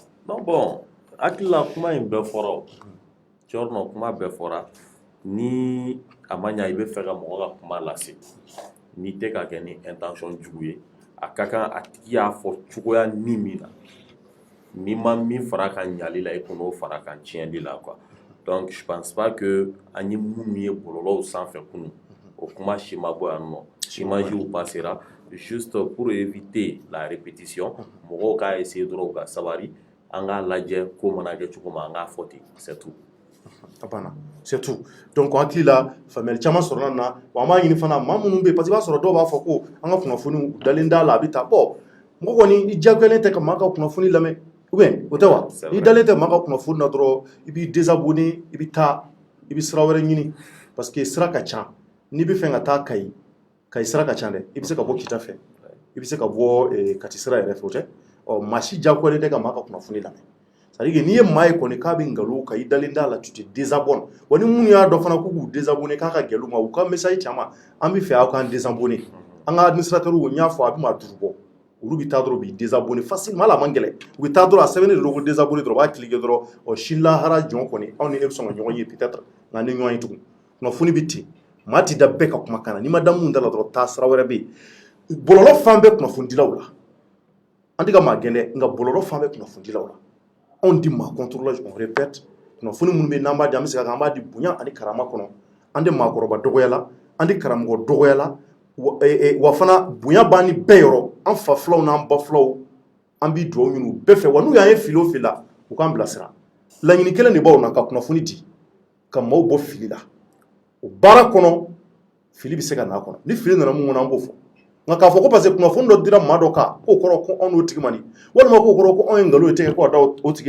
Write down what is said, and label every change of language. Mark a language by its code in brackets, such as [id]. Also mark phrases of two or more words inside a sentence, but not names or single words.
[bm] non bon hakili la kuma in bɛɛ fɔra o cɔrɔnɔ kuma bɛɛ fɔra ni a ma ɲa i bɛ fɛ ka mɔgɔ ka kuma lase n'i tɛ ka kɛ ni intention jugu ye a ka kan a tigi y'a fɔ cogoya min na n'i ma min fara a kan ɲali la i kan'o fara a kan tiɲɛli la [fr] quoi donc je pense pas que [bm] an ye minnu ye bɔlɔlɔw sanfɛ kunun o kuma si ma bɔ yan nɔ [fr] images passera juste pour éviter la répétition [bm] mɔgɔw k'a essayer dɔrɔn u ka sabari an k'a lajɛ ko mana kɛ cogo min an k'a fɔ ten [fr] c'est tout. [bm] A banna [fr] c'est tout [bm] donc an hakili la faamuyali caman sɔrɔla na wa an b'a ɲini fana maa minnu bɛ yen [fr] parce que [bm] i b'a sɔrɔ dɔw b'a fɔ ko an ka kunnafoniw dalen t'a la a bɛ taa bon mɔgɔ kɔni i diyagoyalen tɛ ka maa ka kunnafoni lamɛn [fr] ou bien [bm] o tɛ wa n'i dalen tɛ maa ka kunnafoni na dɔrɔn i b'i désabonné i bɛ taa i bɛ sira wɛrɛ ɲini [fr] parce que [bm] sira ka ca n'i bɛ fɛ ka taa Kayi sira ka ca dɛ i bɛ se ka bɔ Kita fɛ i bɛ se ka bɔ Kati sira yɛrɛ fɛ o tɛ ɔ maa si diyagoyalen tɛ ka maa ka kunnafoni lamɛn. [fr] C'est-à-dire que [bm] n'i ye maa ye kɔni k'a bɛ nkalon kan i dalen t'a la [fr] tu te désabonnes [bm] wa ni minnu y'a dɔn fana k'u k'u désabonné k'a ka gɛlɛn u ma u ka message caman an bɛ fɛ aw k'an désabonné an ka administrateur n y'a fɔ a bɛ maa duuru bɔ olu bɛ taa dɔrɔn u b'i [fr] désabonné facilement [bm] hali a man gɛlɛn u bɛ taa dɔrɔn a sɛbɛnnen de don ko désabonné dɔrɔn u b'a cliquer dɔrɔn ɔ sini lahara jɔn kɔni aw ni e bɛ sɔn ka ɲɔgɔn ye peut-être nka ni ɲɔgɔn ye tugun kunnafoni bɛ ten maa ti da bɛɛ ka kumakan na n'i ma da mun da la dɔrɔn taa sira wɛrɛ bɛ yen bɔlɔlɔ fan bɛɛ kunnafonidilaw la an tɛ ka maa gɛn dɛ nka bɔlɔlɔ fan bɛɛ kunnafonidilaw la anw di maa contrôlage [fr] on répète [bm] kunnafoni minnu bɛ n'an b'a di an bɛ se ka an b'a di bonya ani karama kɔnɔ an tɛ maakɔrɔba dɔgɔya la an tɛ karamɔgɔ dɔgɔya la wa fana bonya b'an ni bɛɛ yɔrɔ an fa filaw n'an ba filaw an bɛ dugawu ɲini u bɛɛ fɛ wa n'u y'an ye fili o fili la u k'an bilasira laɲini kelen de b'aw na ka kunnafoni di ka maaw bɔ fili la o baara kɔnɔ fili bɛ se ka n'a kɔnɔ ni fili nana mun kɔnɔ an b'o fɔ nka k'a fɔ ko [fr] parce que [bm] kunnafoni dɔ dira maa dɔ kan k'o kɔrɔ ko anw n'o tigi man di walima k'o kɔrɔ ko anw ye nkalon tigɛ ko ka da o tigi